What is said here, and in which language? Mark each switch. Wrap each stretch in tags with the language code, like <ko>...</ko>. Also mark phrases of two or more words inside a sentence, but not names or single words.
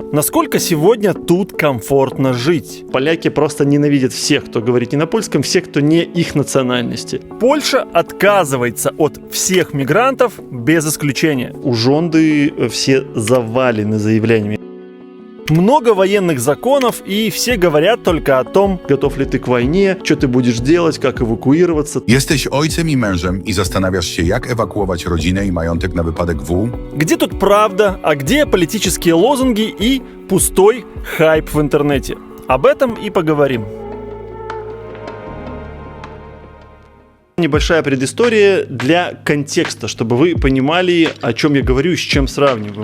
<ru>Насколько сегодня тут комфортно жить? Поляки просто ненавидят всех, кто говорит не на польском, всех, кто не их национальности. Польша отказывается от всех мигрантов без исключения. Ужонды все завалены заявлениями. Много военных законов, и все говорят только о том, готов ли ты к войне, что ты будешь делать, как эвакуироваться.</ru> <pl>Jesteś ojcem i mężem i zastanawiasz się, jak ewakuować rodzinę i majątek na wypadek W?</pl> <ru>Где тут правда, а где политические лозунги и пустой хайп в интернете? Об этом и поговорим. Небольшая предыстория для контекста, чтобы вы понимали, о чем я говорю и с чем сравниваю.</ru>